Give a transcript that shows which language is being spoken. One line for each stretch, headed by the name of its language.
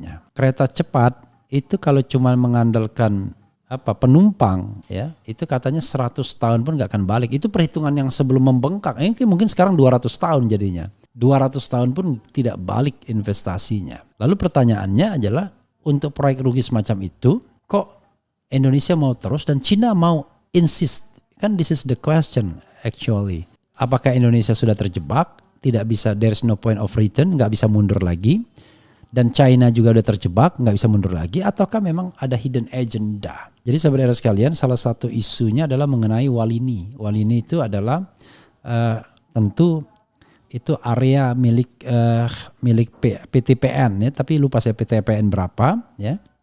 Indonesian: Kereta cepat itu kalau cuma mengandalkan penumpang ya, itu katanya 100 tahun pun nggak akan balik. Itu perhitungan yang sebelum membengkak. Mungkin sekarang 200 tahun jadinya. 200 tahun pun tidak balik investasinya. Lalu pertanyaannya adalah untuk proyek rugi semacam itu, kok Indonesia mau terus dan Cina mau insist? Kan
English: this is the question actually.
Indonesian: Apakah Indonesia sudah terjebak? Tidak bisa,
English: there's no point of return,
Indonesian: nggak bisa mundur lagi. Dan China juga udah terjebak, nggak bisa mundur lagi. Ataukah memang ada
English: hidden agenda?
Indonesian: Jadi sahabat era sekalian, salah satu isunya adalah mengenai Walini. Walini itu adalah tentu itu area milik PTPN ya, tapi lupa saya PTPN berapa ya.